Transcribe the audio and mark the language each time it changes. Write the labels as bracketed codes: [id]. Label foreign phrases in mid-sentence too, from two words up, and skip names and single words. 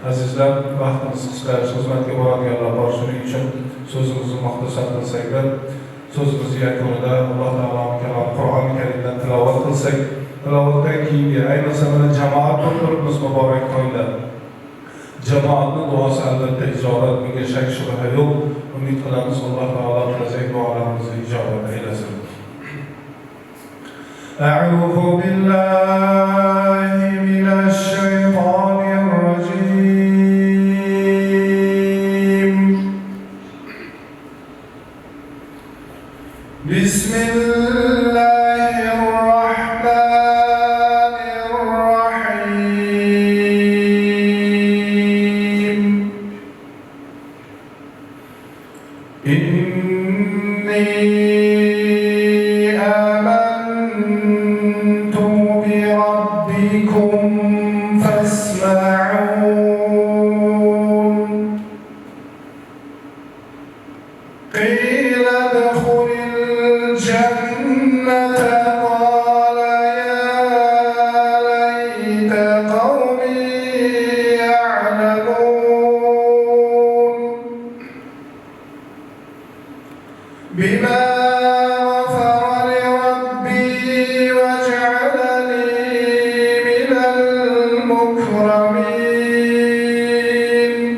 [uz] Azizlar, vaqtimiz qisqa, xizmatga boradiganlar bor. Shuning uchun so'zimizni muxtasar qilsak, so'zimiz yakunida Alloh taoloning kalomi Qur'oni Karimdan tilovat qilsak, tilovatdan keyingi ayniqsa mana jamoat bo'lib muborak qo'yinglar. Jamoatning duosi albatta ijobat, bunga shak shubha yo'q. Umid qilamiz Alloh taolo qilajak duolarimizni ijobat aylasin. [ar] أعوذ بالله من الشيطان الرجيم. بسم الله الرحمن الرحيم. إني آمنت بربكم فاسمعون. قيل ادخل الجنة قال يا ليت قومي يعلمون. Bima غفر لي ربي وجعلني من المكرمين.